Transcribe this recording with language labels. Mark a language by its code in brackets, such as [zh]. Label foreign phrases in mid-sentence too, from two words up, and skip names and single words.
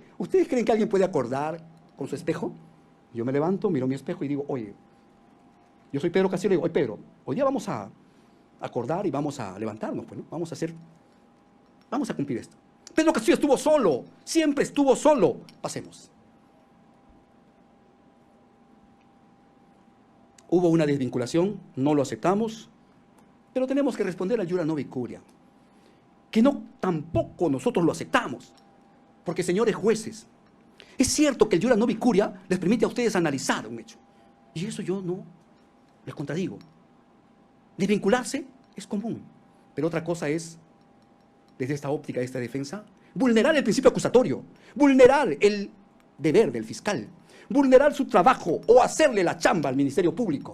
[es] ¿Ustedes creen que alguien puede acordar con su espejo? Yo me levanto, miro mi espejo y digo, oye, yo soy Pedro Castillo, y digo, oye Pedro, hoy día vamos a acordar y vamos a levantarnos, pues, ¿no? Vamos a cumplir esto. Pedro Castillo estuvo solo, siempre estuvo solo. Pasemos. Hubo una desvinculación, no lo aceptamos, pero tenemos que responder al [la] iura novi curia, [es] que no tampoco nosotros lo aceptamos, porque señores jueces, es cierto que el [la] iura novi curia [es] les permite a ustedes analizar un hecho, y eso yo no les contradigo. Desvincularse es común, pero otra cosa es, desde esta óptica de esta defensa, vulnerar el principio acusatorio, vulnerar el deber del fiscal, vulnerar su trabajo o hacerle la chamba al Ministerio Público.